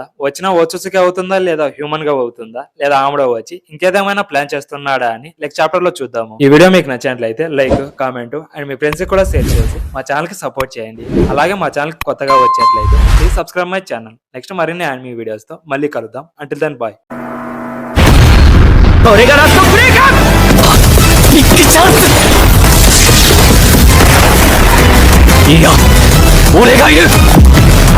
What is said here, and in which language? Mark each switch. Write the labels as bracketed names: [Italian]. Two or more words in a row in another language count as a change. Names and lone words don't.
[Telugu] వచ్చినా ఓచుచుకి అవుతుందా లేదా హ్యూమన్ గా అవుతుందా లేదా ఆముడ వచ్చి ఇంకేదేమైనా ప్లాన్ చేస్తున్నాడా అని [English] next chapter [Telugu] లో చూద్దాము. ఈ వీడియో మీకు నచ్చినట్లయితే [English] like, comment and [Telugu] మీ ఫ్రెండ్స్ కూడా షేర్ చేసి మా ఛానల్ కి సపోర్ట్ చేయండి. అలాగే మా ఛానల్ కి కొత్తగా వచ్చేట్లయితే [English] please subscribe my channel. [Telugu] నెక్స్ట్ మరిన్ని [English] anime videos [Telugu] తో మళ్ళీ కలుద్దాం. [English] until then bye. [Japanese] これがラストプレイか。ビッグチャンス。いや、俺がいる。